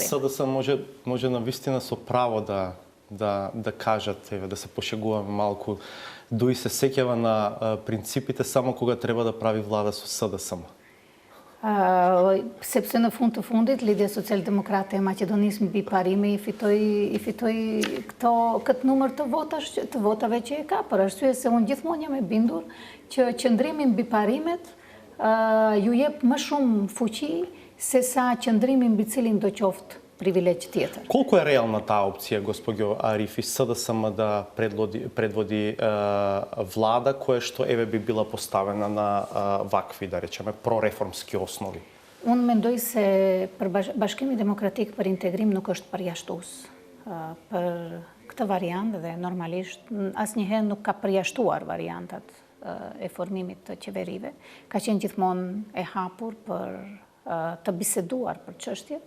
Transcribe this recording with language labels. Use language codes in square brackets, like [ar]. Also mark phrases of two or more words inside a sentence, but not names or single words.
[mk] СДС може навистина со право да кажат, да се пошегуваме малку, ДУИ се сеќава на принципите само кога треба да прави влада со СДС. [sq] Sepse në fund të fundit, Lidhja Social-Demokrate e Maqedonisë mbi parime i fitoi këtë numër të votave që e ka, për arsye se unë gjithmonë jam e bindur që qëndrimi mbi parimet ju jep më shumë fuqi se sa qëndrimi mbi cilin do qoftë privilegj tjetër. [mk] Колку е реална таа опција, госпоѓо Арифи, СДСМ да предводи влада која што еве би била поставена на вакви, да речеме, прореформски основи? [sq] Unë mendoj se për Bashkimi Demokratik për Integrim nuk është përjashtues për këtë variant dhe normalisht asnjëherë nuk ka përjashtuar variantat e formimit të qeverive. Ka qenë gjithmonë e hapur për të biseduar për çështjet.